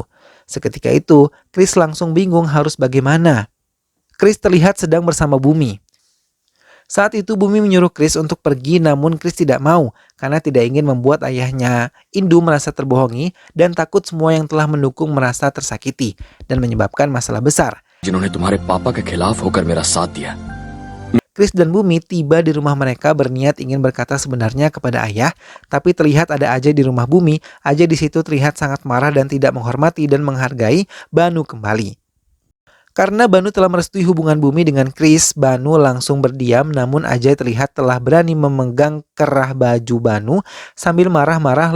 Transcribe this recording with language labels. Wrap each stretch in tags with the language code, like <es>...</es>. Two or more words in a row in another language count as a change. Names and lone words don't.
<id>Seketika itu, Chris langsung bingung harus bagaimana. Chris terlihat sedang bersama Bumi. Saat itu Bumi menyuruh Chris untuk pergi, namun Chris tidak mau karena tidak ingin membuat ayahnya Indu merasa terbohongi dan takut semua yang telah mendukung merasa tersakiti dan menyebabkan masalah besar.</id> <hi>जिन्होंने तुम्हारे पापा के खिलाफ होकर मेरा साथ दिया।</hi> <id>Chris dan Bumi tiba di rumah mereka berniat ingin berkata sebenarnya kepada ayah, tapi terlihat ada Ajay di rumah Bumi. Ajay di situ terlihat sangat marah dan tidak menghormati dan menghargai Banu kembali. Karena Banu telah merestui hubungan Bumi dengan Chris, Banu langsung berdiam, namun Ajay terlihat telah berani memegang kerah baju Banu sambil marah-marah.</id>